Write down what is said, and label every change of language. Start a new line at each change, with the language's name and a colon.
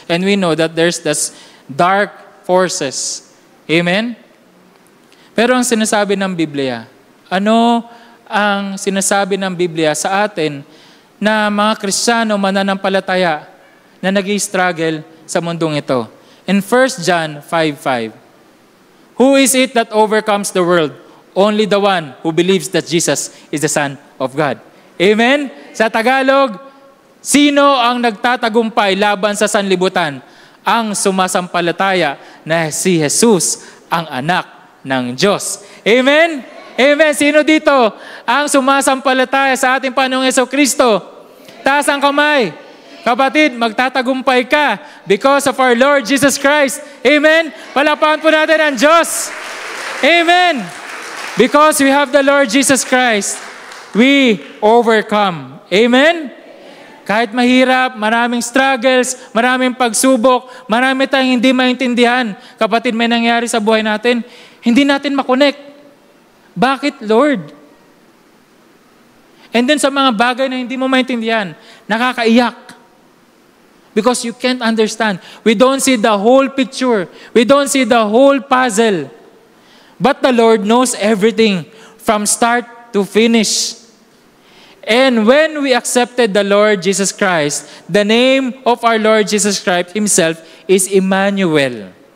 English: And we know that there's this dark forces. Amen?
Filipino: Pero ang sinasabi ng Biblia, ano ang sinasabi ng Biblia sa atin na mga Kristiyano mananampalataya na nag-i-struggle sa mundong ito.
English: In 1 John 5:5, who is it that overcomes the world? Only the one who believes that Jesus is the Son of God.
Filipino: Amen? Sa Tagalog, sino ang nagtatagumpay laban sa sanlibutan? Ang sumasampalataya na si Jesus ang anak ng Diyos. Amen? Amen. Sino dito ang sumasampalataya sa ating Panginoong Jesucristo? Taas ang kamay. Kapatid, magtatagumpay ka
English: because of our Lord Jesus Christ. Amen?
Filipino: Palapakan po natin ang Diyos.
English: Amen. Because we have the Lord Jesus Christ, we overcome.
Filipino: Amen? Kahit mahirap, maraming struggles, maraming pagsubok, marami tayong hindi maintindihan. Kapatid, may nangyari sa buhay natin, hindi natin makonect. Bakit, Lord?
English: And then
Filipino: sa mga bagay na hindi mo maintindihan, nakakaiyak.
English: Because you can't understand. We don't see the whole picture. We don't see the whole puzzle. But the Lord knows everything from start to finish. And when we accepted the Lord Jesus Christ, the name of our Lord Jesus Christ Himself is Emmanuel.